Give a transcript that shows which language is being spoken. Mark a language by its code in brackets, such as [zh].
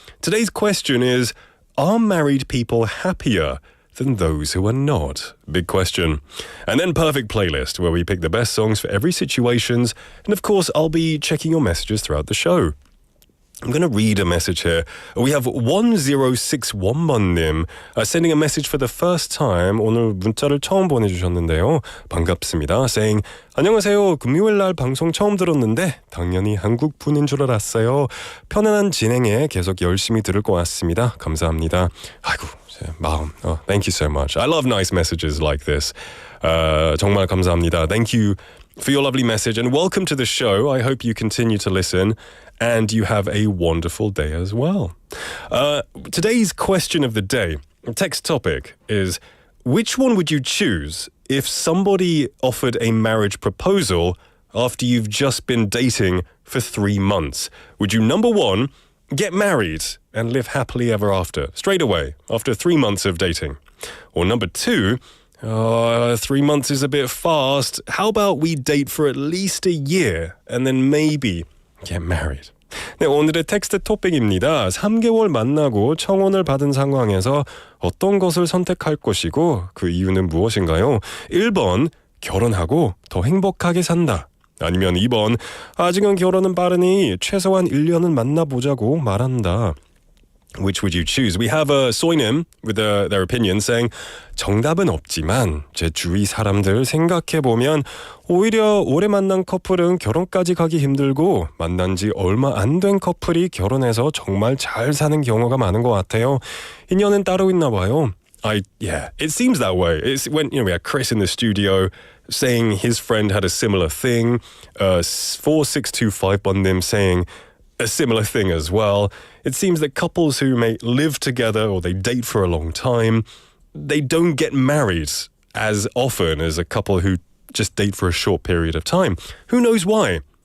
[en] Today's question is, are married people happier than those who are not? Big question. And then Perfect Playlist, where we pick the best songs for every situation. And of course, I'll be checking your messages throughout the show. I'm going to read a message here. We have 1061번님 sending a message for the first time. [ko] 오늘 문자를 처음 보내주셨는데요. 반갑습니다. Saying, 안녕하세요. 금요일 날 방송 처음 들었는데 당연히 한국 분인 줄 알았어요. 편안한 진행에 계속 열심히 들을 것 같습니다. 감사합니다. 아이고, 마음. [en] Thank you so much. I love nice messages like this. [ko] 정말 감사합니다. [en] Thank you for your lovely message and welcome to the show. I hope you continue to listen and you have a wonderful day as well. Today's question of the day, text topic is, which one would you choose if somebody offered a marriage proposal after you've just been dating for 3 months? Would you, number 1, get married and live happily ever after, straight away, after 3 months of dating? Or number 2, 3 months is a bit fast. How about we date for at least a year and then maybe get married? [ko] 네, 오늘의 텍스트 토픽입니다. 3개월 만나고 청혼을 받은 상황에서 어떤 것을 선택할 것이고 그 이유는 무엇인가요? 1번, 결혼하고 더 행복하게 산다. 아니면 2번, 아직은 결혼은 빠르니 최소한 1년은 만나보자고 말한다. [en] Which would you choose? We have Soinim with their opinion saying, [ko] 정답은 없지만 제 주위 사람들 생각해보면 오히려 오래 만난 커플은 결혼까지 가기 힘들고 만난 지 얼마 안 된 커플이 결혼해서 정말 잘 사는 경우가 많은 것 같아요. 인연은 따로 있나 봐요. [en] Yeah, it seems that way. It's when we had Chris in the studio saying his friend had a similar thing. 4625번님 saying a similar thing as well. It seems that couples who may live together or they date for a long time, they don't get married as often as a couple who just date for a short period of time. Who knows why?